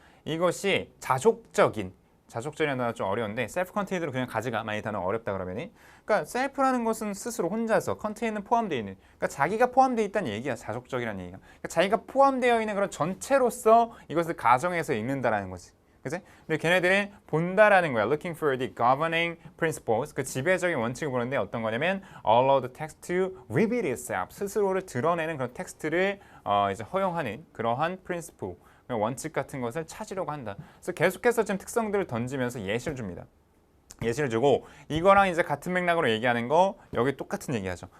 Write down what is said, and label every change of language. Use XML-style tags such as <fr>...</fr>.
<ko>이것이 자족적이라는 단어 좀 어려운데 self-contained로 그냥 가져가. 많이 단어 어렵다 그러면은 그러니까 self라는 것은 스스로 혼자서 contained는 포함되어 있는 그러니까 자기가 포함되어 있다는 얘기야. 자족적이라는 얘기가 그러니까 자기가 포함되어 있는 그런 전체로서 이것을 가정해서 읽는다라는 거지. 그치? 근데 걔네들은 본다라는 거야.</ko> <en>Looking for the governing principles.</en> <ko>그 지배적인 원칙을 보는데 어떤 거냐면</ko> <en>allow the text to reveal itself.</en> <ko>스스로를 드러내는 그런 텍스트를 이제 허용하는 그러한 principle. 원칙 같은 것을 찾으려고 한다. 그래서 계속해서 지금 특성들을 던지면서 예시를 줍니다. 예시를 주고 이거랑 이제 같은 맥락으로 얘기하는 거 여기 똑같은 얘기하죠.</ko>